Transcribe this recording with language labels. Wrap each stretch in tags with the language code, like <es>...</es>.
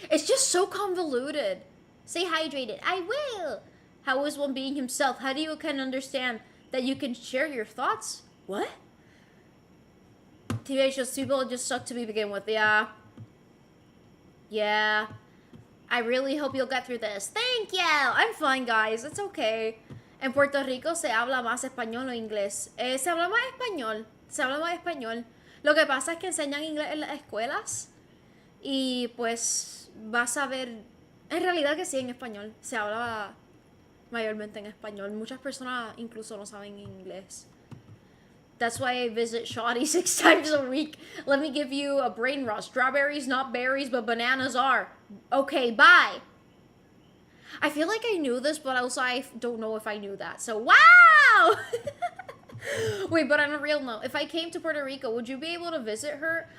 <en>It's just so convoluted. Stay hydrated. I will. How is one being himself? How do you can understand that you can share your thoughts? What? TV shows people just suck to begin with. Yeah. Yeah. I really hope you'll get through this. Thank you. I'm fine, guys. It's okay.</en> <es>En Puerto Rico se habla más español o inglés. Se habla más español. Se habla más español. Lo que pasa es que enseñan inglés en las escuelas. Y pues vas a ver. En realidad que sí, en español. Se habla mayormente en español. Muchas personas incluso no saben inglés.</es> <en>That's why I visit Shoddy 6 times a week. Let me give you a brain rush. Strawberries, not berries, but bananas are. Okay, bye. I feel like I knew this, but also I don't know if I knew that. So, wow! Wait, but on a real note, if I came to Puerto Rico, would you be able to visit her?</en>